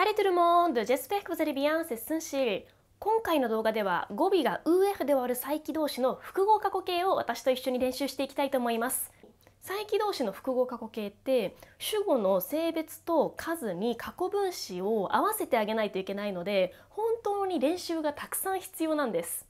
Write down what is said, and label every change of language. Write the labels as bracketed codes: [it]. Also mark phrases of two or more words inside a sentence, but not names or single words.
[fr] tout le monde, j'espère que vous allez bien, c'est スンシール。 [ja] 今回の動画では語尾が UF で終わる再起動詞の複合過去形を私と一緒に練習していきたいと思います。再起動詞の複合過去形って主語の性別と数に過去分詞を合わせてあげないといけないので本当に練習がたくさん必要なんです。